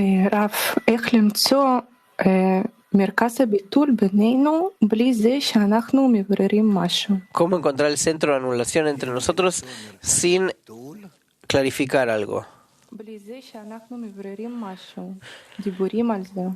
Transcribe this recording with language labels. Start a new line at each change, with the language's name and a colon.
Hebrew: Rav, איך למצוא מרכז הביטול בינינו בלי זה שאנחנו מבררים משהו?
Spanish: ¿Cómo encontrar el centro de anulación entre nosotros sin clarificar algo?
Hebrew: בלי זה שאנחנו מבררים משהו, דיבורים על זה.